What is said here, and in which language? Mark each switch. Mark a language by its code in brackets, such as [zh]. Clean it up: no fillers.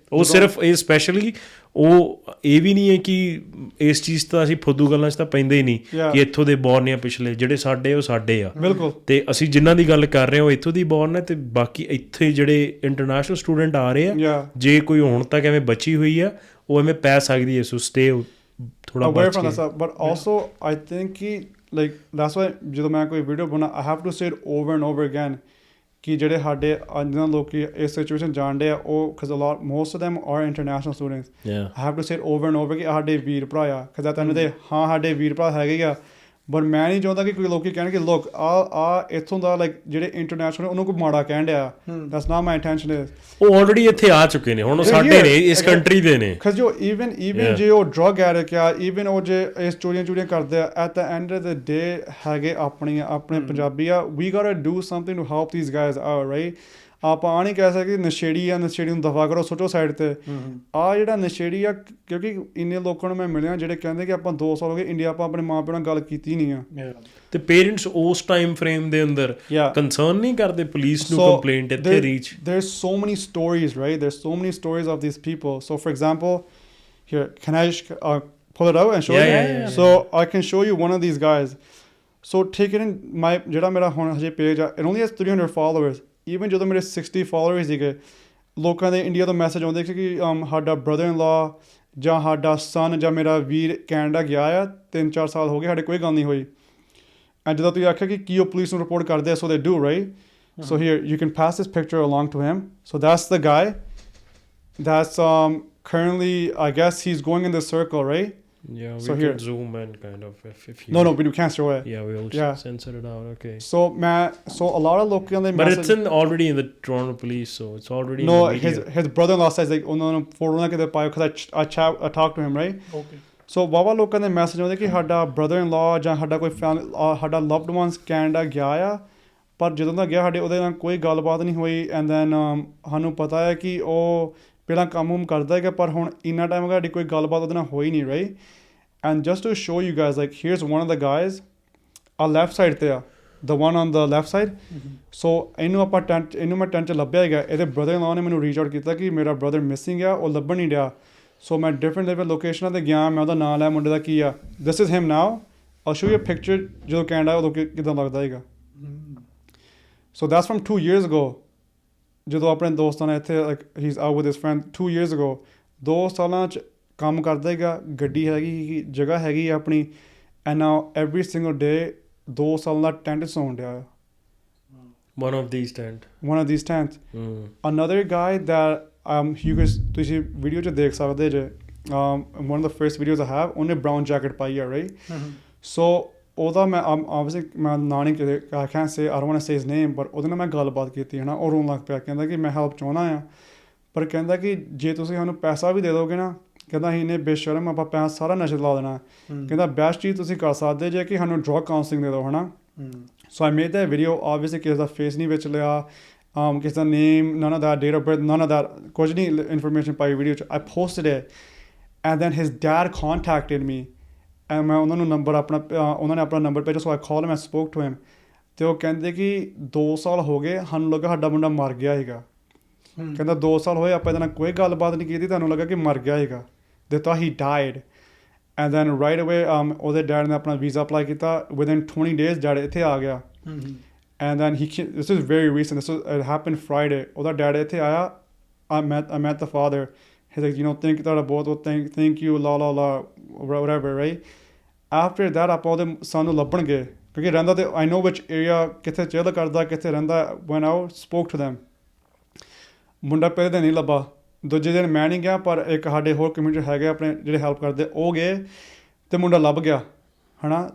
[pa] ਉਹ ਸਿਰਫ ਇਹ ਸਪੈਸ਼ਲੀ ਉਹ ਇਹ ਵੀ ਨਹੀਂ ਹੈ ਕਿ ਇਸ ਚੀਜ਼ ਤਾਂ ਅਸੀਂ ਫੁੱਦੂ ਗੱਲਾਂ 'ਚ ਤਾਂ ਪੈਂਦੇ ਹੀ ਨਹੀਂ [en] Yeah. [pa] ਕਿ ਇੱਥੋਂ ਦੇ ਬੋਰਨ ਆ, ਪਿਛਲੇ ਜਿਹੜੇ ਸਾਡੇ ਉਹ ਸਾਡੇ ਆ। ਬਿਲਕੁਲ। ਤੇ ਅਸੀਂ ਜਿਨ੍ਹਾਂ ਦੀ ਗੱਲ ਕਰ ਰਹੇ ਹਾਂ ਉਹ ਇੱਥੋਂ ਦੀ ਬੋਰਨ ਹੈ, ਤੇ ਬਾਕੀ ਇੱਥੇ ਜਿਹੜੇ ਇੰਟਰਨੈਸ਼ਨਲ ਸਟੂਡੈਂਟ ਆ ਰਹੇ ਆ, [en] Yeah. [pa] ਜੇ ਕੋਈ ਹੁਣ ਤੱਕ ਐਵੇਂ ਬਚੀ ਹੋਈ ਆ ਉਹ ਐਵੇਂ ਪੈ ਸਕਦੀ ਹੈ। [en] so stay ਥੋੜਾ away [pa] ਬਚ [en] from [pa] K. [en] that stuff, but also I think ਕਿ like that's why [pa] ਜਦੋਂ ਮੈਂ ਕੋਈ ਵੀਡੀਓ ਬਣਾ [en] I have to say it over and over again ਕਿ [pa] ਜਿਹੜੇ ਸਾਡੇ ਜਿਹਨਾਂ ਲੋਕੀ ਇਸ ਸਿਚੁਏਸ਼ਨ ਜਾਣਦੇ ਆ [en] ਉਹ because most of them are international students. Yeah. I have to say it over and over [pa] ਕਿ ਸਾਡੇ ਵੀਰ ਭਰਾ ਆ, [en] because at the end of the day [pa] ਹਾਂ ਸਾਡੇ ਵੀਰ ਭਰਾ ਹੈਗੇ ਆ, [en] but [pa] ਮੈਂ ਨਹੀਂ ਚਾਹੁੰਦਾ ਕਿ ਕੋਈ ਲੋਕੀ ਕਹਿਣ ਕਿ ਲੋਕ ਆ ਇੱਥੋਂ ਦਾ ਲਾਈਕ ਜਿਹੜੇ ਇੰਟਰਨੈਸ਼ਨਲ ਉਹਨੂੰ ਕੋਈ ਮਾੜਾ ਕਹਿਣ ਡਿਆ। [en] that's not my intention is [pa] ਉਹ ਆਲਰੇਡੀ ਇੱਥੇ ਆ ਚੁੱਕੇ ਨੇ, ਹੁਣ ਉਹ ਸਾਡੇ ਨੇ, ਇਸ ਕੰਟਰੀ ਦੇ ਨੇ। because ਜੋ even ਜੇ ਉਹ ਡਰਗ ਐਡਿਕਟ ਆ, even ਉਹ ਜੇ ਇਸ ਚੋਰੀਆਂ ਕਰਦੇ ਆ, [en] at the end of the day [pa] ਹੈਗੇ ਆਪਣੇ ਪੰਜਾਬੀ ਆ। [en] we gotta do something to help these guys out, right? [pa] ਆਪਾਂ ਆ ਨਹੀਂ ਕਹਿ ਸਕਦੇ ਨਸ਼ੇੜੀ ਆ, ਨਸ਼ੇੜੀ ਨੂੰ ਦਫਾ ਕਰੋ, ਸੁੱਟੋ ਸਾਈਡ ਤੇ। ਆ ਜਿਹੜਾ ਨਸ਼ੇੜੀ ਆ, ਕਿਉਂਕਿ ਇੰਨੇ ਲੋਕਾਂ ਨੂੰ ਮੈਂ ਮਿਲਿਆ ਜਿਹੜੇ ਕਹਿੰਦੇ ਕਿ ਆਪਾਂ 2 ਸਾਲ ਹੋ ਗਏ ਇੰਡੀਆ, ਆਪਾਂ ਆਪਣੇ ਮਾਂ ਪਿਓ ਨਾਲ ਗੱਲ ਕੀਤੀ ਨਹੀਂ ਆ। ਤੇ ਪੇਰੈਂਟਸ ਉਸ ਟਾਈਮ ਫਰੇਮ ਦੇ ਅੰਦਰ ਕੰਸਰਨ ਨਹੀਂ ਕਰਦੇ ਪੁਲਿਸ ਨੂੰ ਕੰਪਲੇਂਟ ਇੱਥੇ reach. [en] There's so many stories, right? There's so many stories of these people. So for example, here, can I pull it out and show you? Yeah. So I can show you one of these guys. So take it in [pa] ਜਿਹੜਾ ਮੇਰਾ ਹੁਣ ਹਜੇ page ਆ, [en] it only has 300 followers. [pa] Even ਜਦੋਂ ਮੇਰੇ 60 followers ਸੀਗੇ, ਲੋਕਾਂ ਦੇ ਇੰਡੀਆ ਤੋਂ ਮੈਸੇਜ ਆਉਂਦੇ ਸੀ ਕਿ ਸਾਡਾ ਬ੍ਰਦਰ ਇਨ ਲਾ ਜਾਂ ਸਾਡਾ ਸਨ ਜਾਂ ਮੇਰਾ ਵੀਰ ਕੈਨੇਡਾ ਗਿਆ ਆ, 3-4 ਸਾਲ ਹੋ ਗਏ, ਸਾਡੇ ਕੋਈ ਗੱਲ ਨਹੀਂ ਹੋਈ। ਐਂਡ ਜਦੋਂ ਤੁਸੀਂ ਆਖਿਆ ਕਿ ਕੀ ਉਹ ਪੁਲਿਸ ਨੂੰ ਰਿਪੋਰਟ ਕਰਦੇ ਆ, [en] So they do, right? So here you can pass this picture along to him. So that's the guy that's currently, I guess he's going in the circle, right? Yeah, we So can here. zoom in kind of if you No, we can't show it. Yeah, we'll Yeah. censor it out. Okay. So a lot of [pa] ਲੋਕਾਂ ਦੇ [en] But message, it's already in the Toronto police, so it's already no, in the media. his brother-in-law says like [pa] ਉਹਨਾਂ ਨੂੰ photo ਨਾ ਕਿਤੇ ਪਾਇਓ, [en] because I talked to him, right? Okay. [pa] So ਵਾਵਾ ਲੋਕਾਂ ਦੇ ਮੈਸੇਜ ਆਉਂਦੇ ਕਿ ਸਾਡਾ brother-in-law ਜਾਂ ਸਾਡਾ ਕੋਈ ਸਾਡਾ loved ones ਕੈਨੇਡਾ ਗਿਆ ਆ, ਪਰ ਜਦੋਂ ਦਾ ਗਿਆ ਸਾਡੇ ਉਹਦੇ ਨਾਲ ਕੋਈ ਗੱਲਬਾਤ ਨਹੀਂ ਹੋਈ। [en] and then [pa] ਸਾਨੂੰ ਪਤਾ ਹੈ ਕਿ ਉਹ ਪਹਿਲਾਂ ਕੰਮ ਕਰਦਾ ਹੈਗਾ, ਪਰ ਹੁਣ ਇੰਨਾ ਟਾਈਮ ਹੋ ਗਿਆ ਸਾਡੀ ਕੋਈ ਗੱਲਬਾਤ ਉਹਦੇ ਨਾਲ ਹੋਈ ਨਹੀਂ, right? [en] And just to show you guys, like here's one of the guys, our left side there, the one on the left side. [pa] So ਇਹਨੂੰ ਮੈਂ ਟੈਂਟ 'ਚ ਲੱਭਿਆ ਹੈਗਾ, ਇਹਦੇ brother-in-law ਨੇ ਮੈਨੂੰ ਰੀਚ ਆਊਟ ਕੀਤਾ ਕਿ ਮੇਰਾ brother missing ਆ, ਉਹ ਲੱਭਣ ਨਹੀਂ ਡਿਆ। ਸੋ ਮੈਂ ਡਿਫਰੈਂਟ ਲੋਕੇਸ਼ਨਾਂ 'ਤੇ ਗਿਆ, ਮੈਂ ਉਹਦਾ ਨਾਂ ਲਿਆ, ਮੁੰਡੇ ਦਾ ਕੀ ਆ, [en] this is him now. I'll show you a picture [pa] ਜਦੋਂ ਕੈਨੇਡਾ ਉਦੋਂ ਕਿੱਦਾਂ ਲੱਗਦਾ ਹੈਗਾ। [en] So that's from 2 years ago. [pa] ਜਦੋਂ ਆਪਣੇ ਦੋਸਤਾਂ ਨੇ ਇੱਥੇ [en] like he's out with his friend 2 years ago. [pa] 2 ਸਾਲਾਂ 'ਚ ਕੰਮ ਕਰਦਾ ਹੈਗਾ, ਗੱਡੀ ਹੈਗੀ, ਜਗ੍ਹਾ ਹੈਗੀ ਆਪਣੀ, [en] and now every single day [pa] 2 ਸਾਲਾਂ ਦਾ ਟੈਂਟ ਸੌਣ ਡਿਆ ਆ। [en] One of these tent. One of these tents. Another guy that you guys [pa] ਤੁਸੀਂ ਵੀਡੀਓ 'ਚ ਦੇਖ ਸਕਦੇ ਜੇ, [en] one of the first videos I have, [pa] ਉਹਨੇ [en] brown jacket [pa] ਪਾਈ ਆ, [en] right? [pa] So ਉਹਦਾ ਮੈਂ obviously ਮੈਂ ਨਾਂ ਨਹੀਂ ਕਿਤੇ [en] I can't say, I don't want to say his name, [pa] but ਉਹਦੇ ਨਾਲ ਮੈਂ ਗੱਲਬਾਤ ਕੀਤੀ ਹੈ ਨਾ, ਉਹ ਰੋਣ ਲੱਗ ਪਿਆ, ਕਹਿੰਦਾ ਕਿ ਮੈਂ ਹੈਲਪ ਚਾਹੁੰਦਾ ਆ, ਪਰ ਕਹਿੰਦਾ ਕਿ ਜੇ ਤੁਸੀਂ ਸਾਨੂੰ ਪੈਸਾ ਵੀ ਦੇ ਦੋਗੇ ਨਾ, ਕਹਿੰਦਾ ਅਸੀਂ ਇੰਨੇ ਬੇਸ਼ਰਮ ਆਪਾਂ ਪੈਸਾ ਸਾਰਾ ਨਸ਼ੇ ਲਾ ਦੇਣਾ। ਕਹਿੰਦਾ ਬੈਸਟ ਚੀਜ਼ ਤੁਸੀਂ ਕਰ ਸਕਦੇ ਜੇ ਕਿ ਸਾਨੂੰ ਡਰਗ ਕਾਉਂਸਲਿੰਗ ਦੇ ਦਿਓ, ਹੈ ਨਾ? [en] so I made that video, [pa] ਆਬਵੀਅਸਲੀ ਕਿਸੇ ਦਾ ਫੇਸ ਨਹੀਂ ਵਿੱਚ ਲਿਆ, ਕਿਸੇ ਦਾ ਨੇਮ, [en] none of that, date of birth, none of that, [pa] ਕੁਝ ਨਹੀਂ ਇਨਫੋਰਮੇਸ਼ਨ ਪਾਈ ਵੀਡੀਓ 'ਚ। [en] I posted it and then his dad contacted me and [pa] ਮੈਂ ਉਹਨਾਂ ਨੂੰ ਨੰਬਰ ਆਪਣਾ ਉਹਨਾਂ ਨੇ ਆਪਣਾ ਨੰਬਰ ਭੇਜਿਆ, ਸੋ [en] I called him, I spoke to him, [pa] ਅਤੇ ਉਹ ਕਹਿੰਦੇ ਕਿ 2 ਸਾਲ ਹੋ ਗਏ, ਸਾਨੂੰ ਲੱਗਾ ਸਾਡਾ ਮੁੰਡਾ ਮਰ ਗਿਆ ਹੈਗਾ। ਕਹਿੰਦਾ 2 ਸਾਲ ਹੋਏ ਆਪਾਂ ਇਹਦੇ ਨਾਲ ਕੋਈ ਗੱਲਬਾਤ ਨਹੀਂ ਕੀਤੀ, ਤੁਹਾਨੂੰ ਲੱਗਾ ਕਿ ਮਰ ਗਿਆ ਹੈਗਾ। [en] They thought he died. And then right away [pa] ਉਹਦੇ ਡੈਡ ਨੇ ਆਪਣਾ ਵੀਜ਼ਾ ਅਪਲਾਈ ਕੀਤਾ, [en] within 20 days [pa] ਡੈਡ ਇੱਥੇ ਆ ਗਿਆ। [en] And then this is very recent, it happened Friday. [pa] ਉਹਦਾ ਡੈਡ ਇੱਥੇ ਆਇਆ, [en] I met the father. He's like, [pa] ਤੁਹਾਡਾ ਬਹੁਤ [en] thank you, la whatever, right? [pa] After that ਆਪਾਂ ਉਹਦੇ son ਨੂੰ ਲੱਭਣ ਗਏ, ਕਿਉਂਕਿ ਰਹਿੰਦਾ ਤੇ [en] I know which area, [pa] ਕਿੱਥੇ ਚਿੱਲ ਕਰਦਾ, ਕਿੱਥੇ ਰਹਿੰਦਾ। [en] Went out, spoke to them. [pa] ਮੁੰਡਾ ਪਹਿਲੇ ਦਿਨ ਨਹੀਂ ਲੱਭਾ, ਦੂਜੇ ਦਿਨ ਮੈਂ ਨਹੀਂ ਗਿਆ, ਪਰ ਇੱਕ ਸਾਡੇ ਹੋਰ ਕਮਿਊਨਿਟੀ ਹੈਗੇ ਆਪਣੇ ਜਿਹੜੇ ਹੈਲਪ ਕਰਦੇ, ਉਹ ਗਏ ਅਤੇ ਮੁੰਡਾ ਲੱਭ ਗਿਆ ਹੈ ਨਾ।